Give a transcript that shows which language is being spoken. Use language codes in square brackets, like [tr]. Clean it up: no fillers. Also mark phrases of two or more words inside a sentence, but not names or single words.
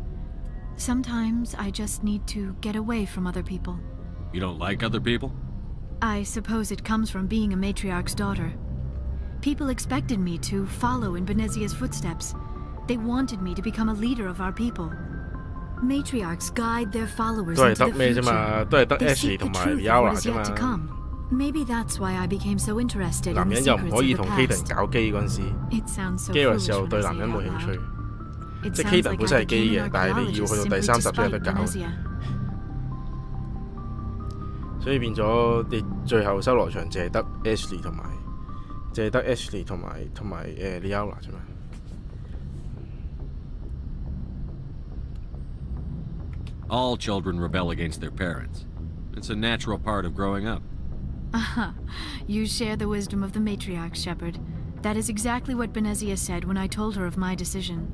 [en] Sometimes I just need to get away from other people. You don't like other people? I suppose it comes from being a matriarch's daughter. People expected me to follow in Benezia's footsteps. They wanted me to become a leader of our people. Matriarchs guide their followers [yue] 都係 [en] into [yue] 得 [en] the [yue] 咩啫嘛， [en] future. [yue] 都係得 [en] They [yue] Ashley [en] seek the [yue] 同埋 [en] truth of [yue] Liara [en] what is [yue] 啫 [en] yet to [yue] 嘛。 [en] come. Maybe that's why I became so interested [yue] 男 [en] in the [yue] 人又唔 [en] secrets [yue] 可以 [en] of [yue] 同 [en] the [yue] Kaden [en] past. [yue] 搞基嗰陣時， [en] It sounds so [yue] 基嗰 [en] foolish [yue] 時候 [en] when [yue] 對 [en] I [yue] 男 [en] say [yue] 人 [en] it [yue] 冇 [en] out [yue] 興趣。 [en] loud. It [yue] 即係 [en] sounds [yue] Kaden [en] like [yue] 本身 [en] I [yue] 係基 [en] became [yue] 嘅， [en] an [yue] 但係你要去 [en] archaeologist [yue] 到第 [en] simply [yue] 30 [en] to [yue] 先有得 [en] spite [yue] 搞， [en] Benezia. [yue] 所以變咗你最後修羅場淨係得 Ashley 同埋，淨係得 Ashley 同埋Liara 啫嘛。 [en] All children rebel against their parents. It's a natural part of growing up. Aha, you share the wisdom of the matriarch, Shepard. That is exactly what Benezia said when I told her of my decision.